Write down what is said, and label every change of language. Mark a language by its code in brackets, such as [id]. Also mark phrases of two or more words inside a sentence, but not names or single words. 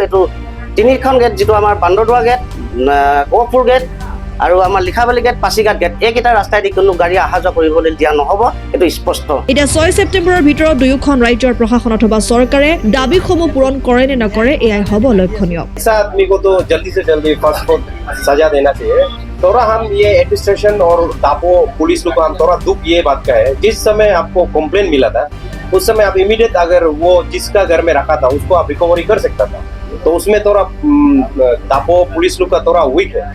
[as] এইটো 3খন গেট, যিটো আমাৰ বান্দৰদোৱা গেট, গহপুৰ গেট আৰু আমাৰ লিখাবালি গেট, পাচিঘাট গেট, এইকেইটা ৰাস্তাইদি কোনো গাড়ী অহা যোৱা কৰিবলৈ দিয়া নহ'ব, এইটো স্পষ্ট। এতিয়া 6 ছেপ্টেম্বৰৰ ভিতৰত দুয়োখন ৰাজ্যৰ প্ৰশাসন অথবা চৰকাৰে দাবীসমূহ পূৰণ কৰে নে নকৰে, এয়াই হ'ব লক্ষণীয়। [hi] ऐसा आदमी को तो जल्दी से जल्दी [en] fast food [hi] सजा देना चाहिए। थोड़ा हम ये एडमिनिस्ट्रेशन और दापो पुलिस लोग को हम थोड़ा दुख ये बात का है, जिस समय आपको कंप्लेन मिला था उस समय आप इमीडिएट अगर वो जिसका घर में रखा था उसको आप रिकवरी कर सकता था। तो उसमें थोड़ा दापो पुलिस लोग का थोड़ा वीक है।